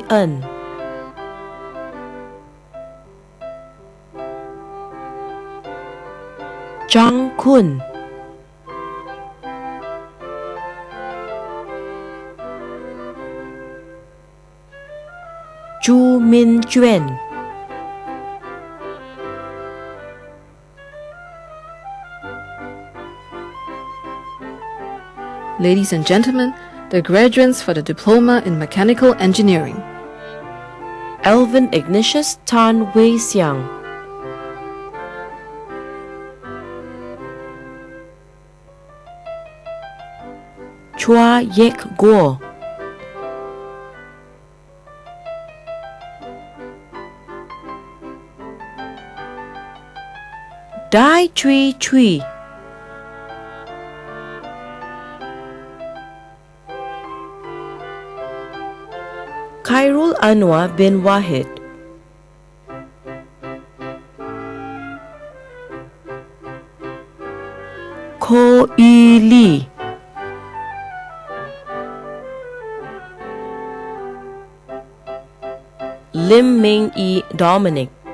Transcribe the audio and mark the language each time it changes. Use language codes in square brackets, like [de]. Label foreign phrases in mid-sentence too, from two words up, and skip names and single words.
[en] N, Zhang Kun, Zhu Min Juan, Ladies and gentlemen, the graduates for the Diploma in Mechanical Engineering. Alvin Ignatius Tan Wei Xiang, Chua Yek Guo, Dai Chui Chui, Khairul Anwar bin Wahid, Ko Yi Lee, Lim Ming Yi Dominic,